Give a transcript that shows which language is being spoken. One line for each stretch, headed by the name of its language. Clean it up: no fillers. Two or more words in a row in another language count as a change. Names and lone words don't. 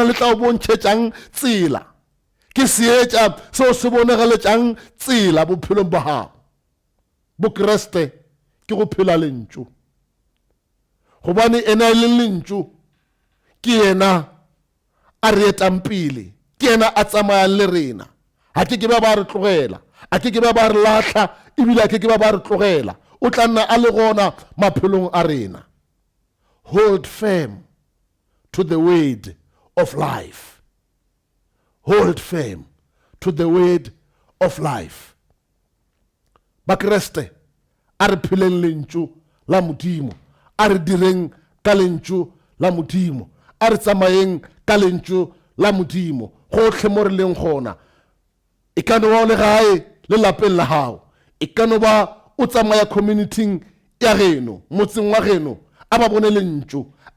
Northern Sotho: le tla o bontšhetšang tsela ke seetša seo se bonegaletšang tsela bophelong ba gago bokreste ke go phela lentšu gobane ena le lentšu ke yena a re etang pele ke yena a tsamayang le rena ga ke ba re tlogela a ke ba re latlha ebile a ke ba re tlogela o tla nna a le gona maphelong a rena.
English: Hold firm to the word of life. Hold firm to the word of life.
Northern Sotho: Bakreste a re pheleng lentšu la modimo a re direng ka lentšu la modimo a re tsamayeng ka lentšu la modimo gotlhe mo re leng gona e ka no ba o le gae le lapeng la gago e ka no ba o tsamaya communityng ya geno motseng wa geno a ba bone lentšu a